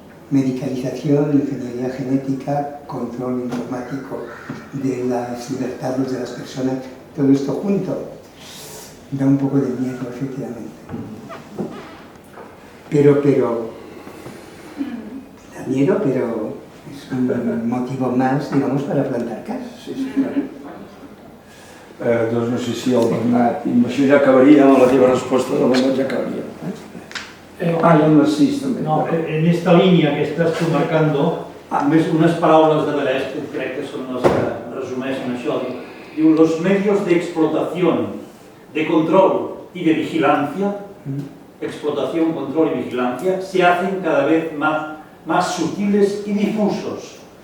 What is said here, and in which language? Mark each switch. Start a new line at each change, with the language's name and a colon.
Spanish: medicalización, ingeniería genética, control informático de las libertades de las personas, todo esto junto da un poco de miedo, efectivamente. Pero da miedo, pero es un motivo más, digamos, para plantar cara. Sí, claro.
Catalan: Doncs no sé si el Bernat, i amb això ja acabaria, amb la teva resposta del Bernat ja acabaria. I el Narcís també. No, en esta línia que estàs tu marcando, només unes paraules de Deleuze que crec que són les que resumeixen això.
Spanish: Diu, los medios de explotación, de control y de vigilancia, explotación, control y vigilancia, se hacen cada vez más sutiles y difusos.